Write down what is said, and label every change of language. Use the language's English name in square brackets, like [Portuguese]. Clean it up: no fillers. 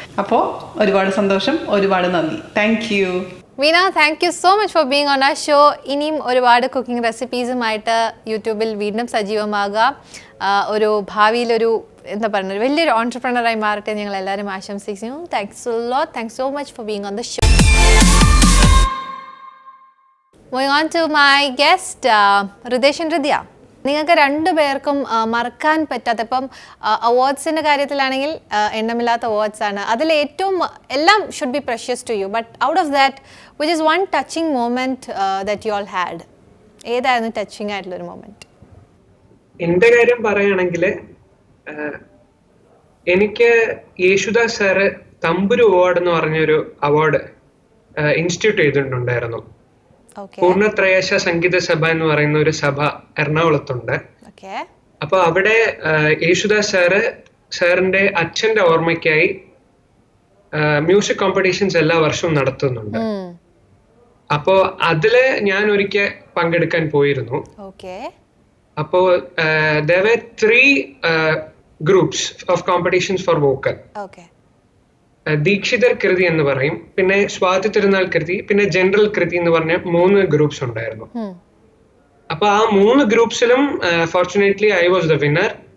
[Malayalam] അപ്പോൾ ഒരുപാട് സന്തോഷം, ഒരുപാട് നന്ദി. [English] Thank you Veena. Thank you so much for being on our show. [Malayalam] ഇനിയും ഒരുപാട് കുക്കിംഗ് റെസിപ്പീസുമായിട്ട് യൂട്യൂബിൽ വീണ്ടും സജീവമാകുക. ഒരു ഭാവിയിലൊരു എന്താ പറയുന്നത്, വലിയൊരു ഓൺട്രപ്രണറായി മാറട്ടെ ഞങ്ങൾ എല്ലാവരും ആശംസിക്കുന്നു. [English] Thanks a lot. Thanks so much for being on the show. Moving on to my guest, Ridesh and Ridya. [Malayalam] നിങ്ങൾക്ക് രണ്ടുപേർക്കും മറക്കാൻ പറ്റാത്ത, ഇപ്പം അവാർഡ്സിൻ്റെ കാര്യത്തിലാണെങ്കിൽ എണ്ണമില്ലാത്ത അവാർഡ്സ് ആണ്. അതിൽ ഏറ്റവും എല്ലാം [English] Should be precious to you, but out of that which is one touching moment that you all had? [Malayalam] ഏതായിരുന്നു ടച്ചിങ് ആയിട്ടുള്ളൊരു മൊമെൻറ്റ്? എൻ്റെ കാര്യം പറയുകയാണെങ്കിൽ എനിക്ക് യേശുദാസ് സാറ് തമ്പുരു അവാർഡ് എന്ന് പറഞ്ഞൊരു അവാർഡ് ഇൻസ്റ്റിറ്റ്യൂട്ട് ചെയ്തിട്ടുണ്ടായിരുന്നു. പൂർണ്ണത്രയേശ സംഗീത സഭ എന്ന് പറയുന്ന ഒരു സഭ എറണാകുളത്തുണ്ട്. അപ്പൊ അവിടെ യേശുദാസ് സാറിന്റെ അച്ഛന്റെ ഓർമ്മയ്ക്കായി മ്യൂസിക് കോമ്പറ്റീഷൻസ് എല്ലാ വർഷവും നടത്തുന്നുണ്ട്. അപ്പോ അതില് ഞാൻ ഒരിക്കൽ പങ്കെടുക്കാൻ പോയിരുന്നു. [English] അപ്പോ there were 3 groups of competitions for vocal. [Malayalam] Dikshitar കൃതി എന്ന് പറയും, പിന്നെ സ്വാതി തിരുനാൾ കൃതി, പിന്നെ ജനറൽ കൃതി എന്ന് പറഞ്ഞ 3 ഗ്രൂപ്പ്സ് ഉണ്ടായിരുന്നു. അപ്പൊ ആ 3 ഗ്രൂപ്പ്സിലും [English] Fortunately I was the winner.